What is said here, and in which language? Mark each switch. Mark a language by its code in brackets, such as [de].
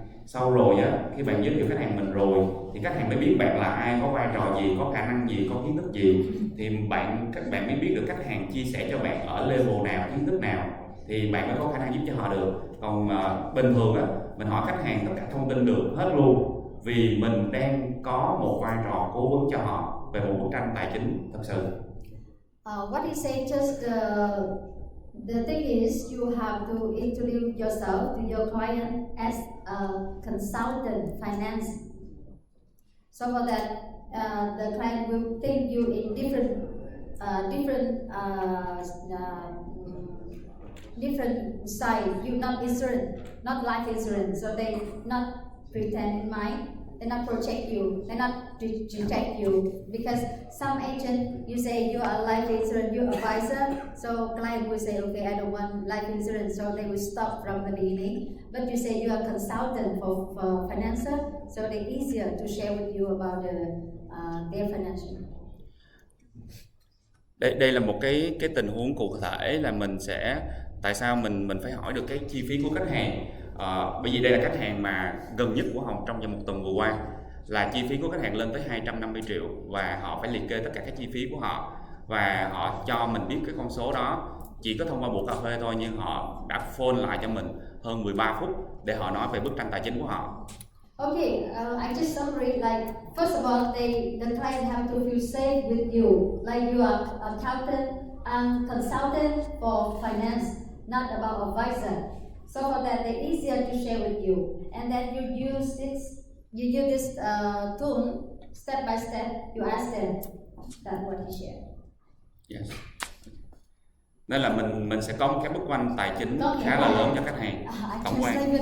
[vi] Sau rồi á, khi bạn giới thiệu khách hàng mình rồi thì khách hàng mới biết bạn là ai, có vai trò gì, có khả năng gì, có kiến thức gì, thì các bạn mới biết được khách hàng chia sẻ cho bạn ở level nào, kiến thức nào thì bạn mới có khả năng giúp cho họ được. Còn bình thường á, mình hỏi khách hàng tất cả thông tin được hết luôn, vì mình đang có một vai trò cố vấn cho họ về một bức tranh tài chính thật sự. [en] What he said, just the thing is you have to introduce yourself to your client as a consultant finance. So for that, the client will think you in different side. You not insurance, not life insurance. So they not pretend in mind. They not protect you. They not reject you because some agent you say you are a life insurance, you advisor. So client will say, okay, I don't want life insurance, so they will stop from the beginning. But you say you are consultant for financial, so they're easier to share with you about their financial. [vi] Đây là một cái tình huống cụ thể là mình sẽ tại sao mình phải hỏi được cái chi phí của khách hàng. Bởi vì đây là khách hàng mà gần nhất của Hồng trong vòng một tuần vừa qua, là chi phí của khách hàng lên tới 250 triệu và họ phải liệt kê tất cả các chi phí của họ và họ cho mình biết cái con số đó chỉ có thông qua buổi cà phê thôi, nhưng họ đã phone lại cho mình hơn 13 phút để họ nói về bức tranh tài chính của họ. [en] Okay, I just summary like first of all, the client have to feel safe with you, like you are accountant and consultant for finance, not about advisor. So for that, they're easier to share with you, and then you use this tool step by step. You ask them that what he shared. Yes. [vi] Nên là mình sẽ có một cái bức tranh tài chính khá là lớn cho khách hàng tổng quan.